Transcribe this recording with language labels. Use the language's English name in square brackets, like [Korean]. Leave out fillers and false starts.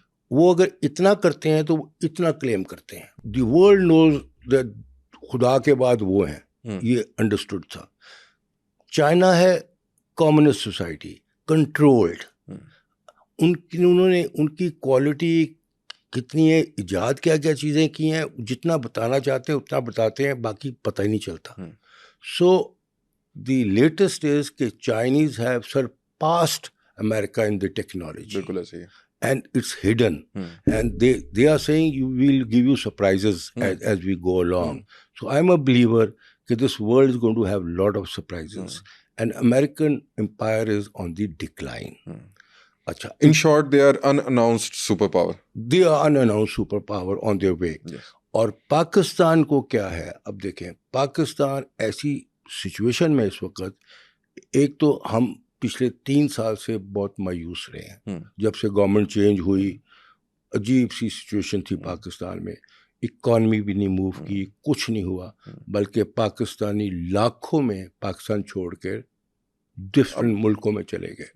[Urdu] وہ اگر اتنا کرتے ہیں تو وہ اتنا کلیم کرتے ہیں. [English] the world knows that [Urdu] خدا کے بعد وہ ہیں, یہ انڈرسٹوڈ تھا. چائنا ہے کمیونسٹ سوسائٹی, کنٹرولڈ. انہوں نے ان کی کوالٹی کتنی ہے, ایجاد کیا کیا چیزیں کی ہیں, جتنا بتانا چاہتے ہیں اتنا بتاتے ہیں, باقی پتہ ہی نہیں چلتا. [English] So the latest is کہ Chinese have surpassed America in the technology. [Urdu] بالکل ایسے ہی. [English] And it's hidden. And they are saying we'll give you surprises as we go along. So I'm a believer that this world is going to have a lot of surprises. And American empire is on the decline. [Urdu] Achha, [English] in short, they are unannounced superpower. They are unannounced superpower on their way. Yes. [Urdu] اور پاکستان کو کیا ہے, اب دیکھیں پاکستان ایسی situation میں اس وقت, ایک تو ہم پچھلے 3 سال سے بہت مایوس رہے ہیں. جب سے گورنمنٹ چینج ہوئی عجیب سی سچویشن تھی پاکستان میں, اکانومی بھی نہیں موو کی, کچھ نہیں ہوا, بلکہ پاکستانی لاکھوں میں پاکستان چھوڑ کے ڈفرینٹ ملکوں میں چلے گئے.